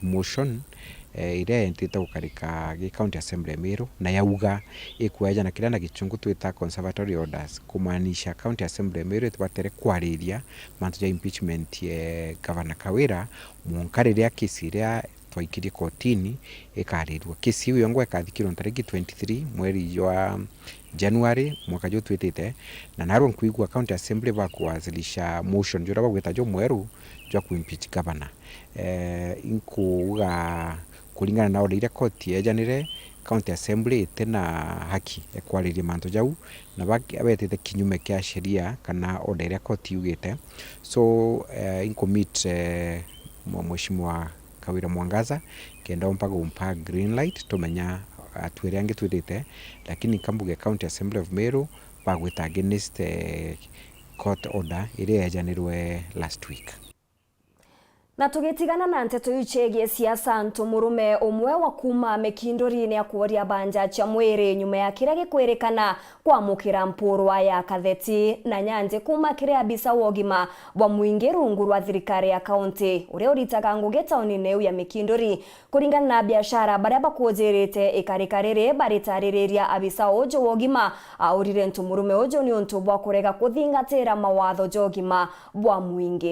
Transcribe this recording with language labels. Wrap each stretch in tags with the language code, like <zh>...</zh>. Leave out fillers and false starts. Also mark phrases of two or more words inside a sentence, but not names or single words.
<mer>motion ire Nteto ukarika</mer> <en>county assembly</en> <mer>Meru na yauga ikuaja na kila na gichungu twita</mer> <en>conservatory orders</en> <mer>kumaanisha county assembly Meru itabatere kwariria mantu ya impeachment ya gavana Kawira munkariria kisiria twaikiri kotini ikarirwa</mer> <sw>kesi hiyo</sw> <mer>ngo ikathikirwo tariki 23 mweri wa January mwaka jo twetete na narwo nkuigwa</mer> <en>county assembly</en> <mer>bakuwasilisha motion jura bagweta jo mweru jo kuimpeach governor inkuga</mer> <sw>kulingana na</sw> <mer>order koti ejanire</mer> <en>county assembly</en> <mer>tena haki ya kwariria manto jau na abetete kinyume kia sheria kana order ya koti ugete so incommit Mheshimiwa Kawira Mwangaza kenda umpa</mer> <en>green light</en> <mer>tumenya atwire ange twirite lakini kambuge</mer> <en>county assembly of Meru</en> <mer>bagwita</mer> <en>against court order</en> <mer>ire yajanirwe</mer> <en>last week</en> <mer>Na tugitigana na nteto ichegie siasa ntumurume umwe wa kuma mekindori ni akuoria banja cha mwiri nyuma ya kira gikwerekana kwa mukira mpurwa ya katheti na nyanje kuma kire abisa wogima wa muingi rungu rwa thirikari ya kaunti uria uritaga nguge tauni-ini ya mekindori kuringana na biashara baria bakujerete ikarikarire baritariria abisa ojo wogima aurire ntumurume ojo ni untu bwa kurega kuthingatira mawatho jogima bwa muingi.</mer>